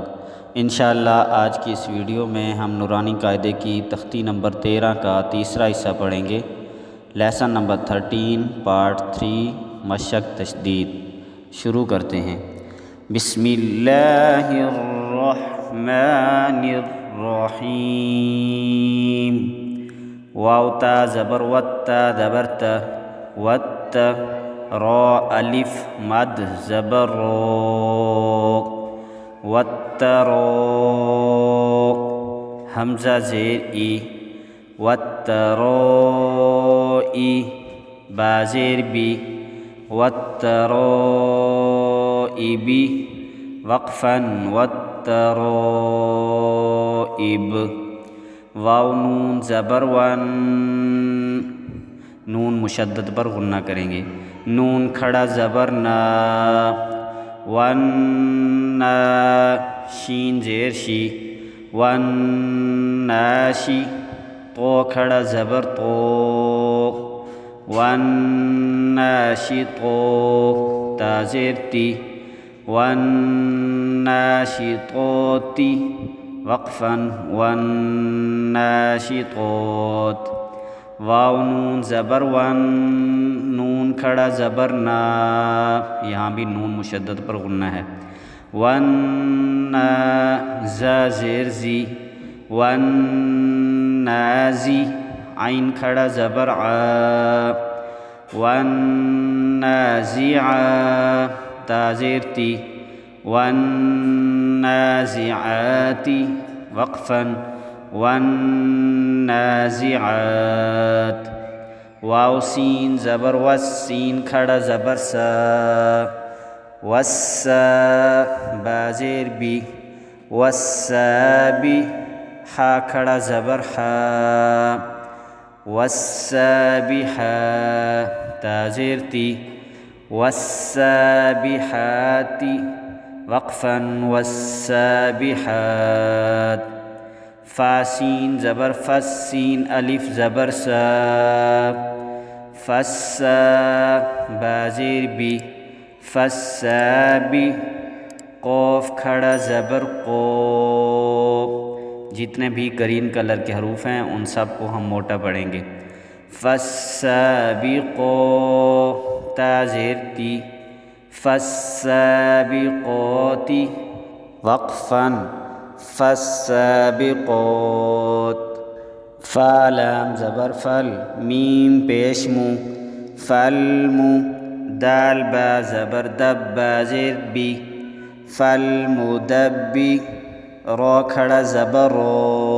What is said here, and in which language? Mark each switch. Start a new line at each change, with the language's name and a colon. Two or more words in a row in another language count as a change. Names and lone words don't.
Urdu: انشاءاللہ آج کی اس ویڈیو میں ہم نورانی قاعدے کی تختی نمبر 13 کا تیسرا حصہ پڑھیں گے۔
English: lesson number 13 part 3
Urdu: مشق تشدید۔ شروع کرتے ہیں۔
Arabic: بسم اللہ الرحمن الرحیم۔
Urdu: واو تا زبر وتا زبر تا وت را الف مد زبر رو وترو حمزہ زیر ای وتروئی با زیر بی وتروئبی وقفا وتروئب واو نون زبر ون نون مشدد پر غنہ کریں گے۔ نون کھڑا زبر نا ون شین زیر شی ون ناشی تو کھڑا زبر تو ون ناشی تو تا زیر تی ون ناشی توتی وقفا ون ناشی توت واو نون زبر ون نون کھڑا زبر نا یہاں بھی نون مشدد پر غنہ ہے۔ ون زا زیر زی ون نازی عین کھڑا زبر ع ون نازع تا زیر تی ون نازعاتی وقفا ون نازعات واو سین زبر وس سین کھڑا زبر سا وس با زیر بی وسابی حا کھڑا زبر حا وسابحا تا زیر تی وسابحاتی وقفا والسابحات فا سین زبر فس سین الف زبر سا فسا با زیر بی فسابی قوف کھڑا زبر قو جتنے بھی
English: green colour
Urdu: کے حروف ہیں ان سب کو ہم موٹا پڑھیں گے۔ فالسابقو تا زیر تی فالسابقوتی وقفا فالسابقوت فا لام زبر فل میم پیش مو فالمو دال با زبر دب با زیر بی فالمدبی رو کھڑا زبر رو